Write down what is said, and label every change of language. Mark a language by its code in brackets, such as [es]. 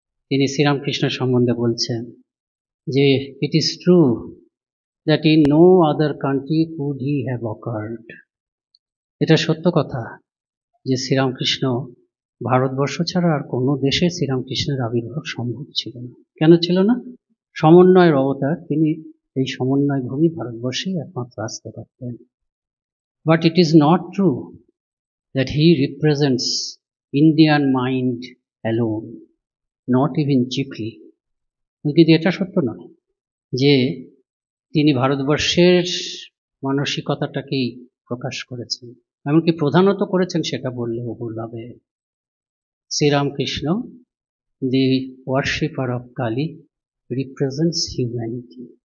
[bn] তিনি শ্রীরামকৃষ্ণের সম্বন্ধে বলছেন যে [en] It is true that in no other country could he have occurred. [bn] এটা সত্য কথা যে শ্রীরামকৃষ্ণ ভারতবর্ষ ছাড়া আর কোনো দেশে শ্রীরামকৃষ্ণের আবির্ভাব সম্ভব ছিল না। কেন ছিল না? সমন্বয়ের অবতার তিনি, এই সমন্বয় ভূমি ভারতবর্ষেই একমাত্র আসতে পারতেন। [en] But it is not true that he represents Indian mind alone, not even chiefly. [bn] কিন্তু এটা সত্য নয় যে তিনি ভারতবর্ষের মানসিকতাটাকেই প্রকাশ করেছেন, এমনকি প্রধানত করেছেন সেটা বললেও ভুল হবে। [en] Sri Ramakrishna, the worshipper of Kali, represents humanity.